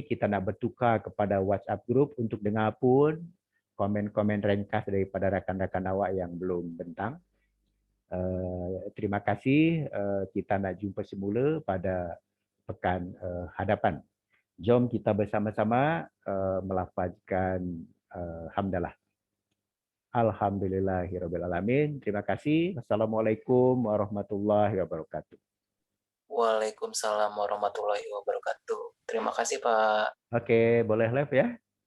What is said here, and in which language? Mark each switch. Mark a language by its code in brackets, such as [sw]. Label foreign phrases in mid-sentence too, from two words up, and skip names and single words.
[ms] Kita nak bertukar kepada WhatsApp group untuk dengar pun komen-komen ringkas daripada rakan-rakan awak yang belum bentang. Terima kasih. Kita nak jumpa semula pada pekan hadapan. Jom kita bersama-sama melafazkan hamdalah. [ar] الحمد لله رب العالمين. [ms] Terima kasih. [ar] والسلام عليكم ورحمة الله وبركاته. وعليكم السلام ورحمة الله وبركاته. [ms] Terima kasih, Pak. Oke, boleh live ya.